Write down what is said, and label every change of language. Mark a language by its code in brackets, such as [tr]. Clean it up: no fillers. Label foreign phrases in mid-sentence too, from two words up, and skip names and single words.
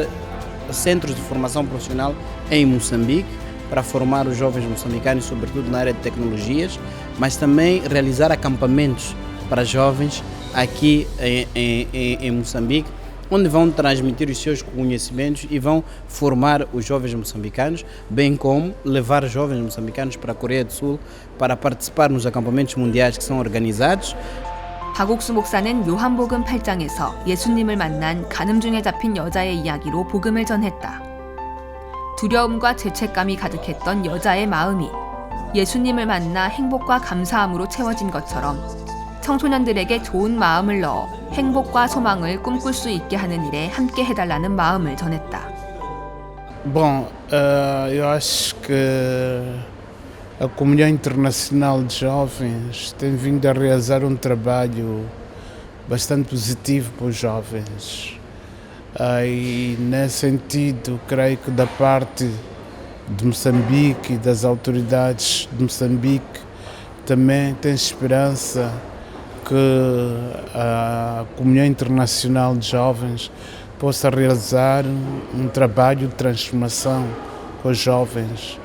[pt] centros de formação profissional em Moçambique para formar os jovens moçambicanos, sobretudo na área de tecnologias, mas também realizar acampamentos para jovens aqui em Moçambique, onde vão transmitir os seus conhecimentos e vão formar os jovens moçambicanos, bem como levar jovens moçambicanos para a Coreia do Sul para participar nos acampamentos mundiais que são organizados. [ko] 박옥수 목사는 요한복음 8장에서 예수님을 만난 간음 중에 잡힌 여자의 이야기로 복음을 전했다. 두려움과 죄책감이 가득했던 여자의 마음이 예수님을 만나 행복과 감사함으로 채워진 것처럼 청소년들에게 좋은 마음을 넣어 행복과 소망을 꿈꿀 수 있게 하는 일에 함께 해달라는 마음을 전했다. [pt] Bom, eu acho que a Comunhão Internacional de Jovens tem vindo a realizar um trabalho bastante positivo para os jovens. E nesse sentido, creio que da parte de Moçambique e das autoridades de Moçambique também tem esperança que a Comunhão Internacional de Jovens possa realizar um trabalho de transformação com os jovens.